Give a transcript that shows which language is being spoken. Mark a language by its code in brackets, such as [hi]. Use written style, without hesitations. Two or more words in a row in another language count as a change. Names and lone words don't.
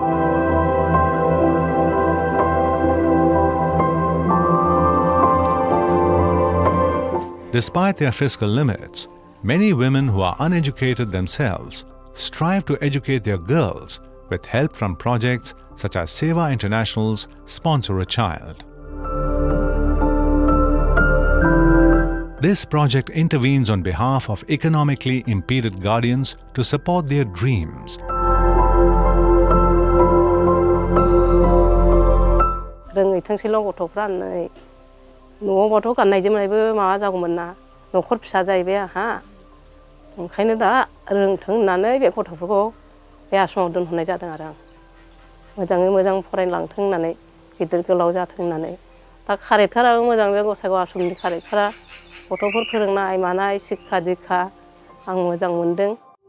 [en] Despite their fiscal limits, many women who are uneducated themselves strive to educate their girls with help from projects such as Sewa International's Sponsor a Child. This project intervenes on behalf of economically impeded guardians to support their dreams. [brx] रोङै थोंसेल' गथ'फ्रा न'आवबाथ' गाननाय जोमनायबो माबा जागौमोन ना न'खर फिसा जाहैबाय आंहा ओंखायनो दा रोंथों होननानै बे गथ'फोरखौ बे आश्रमाव दोनहरनाय जादों आरो आं मोजाङै मोजां फरायलांथों होननानै गिदिर गोलाव जाथों होननानै दा कारेक्टाराबो मोजां बे गसाइगाव आश्रमनि कारेक्टारा गथ'फोर फोरोंनाय मानाय शिक्षा दीक्षा आं मोजां मोनदों।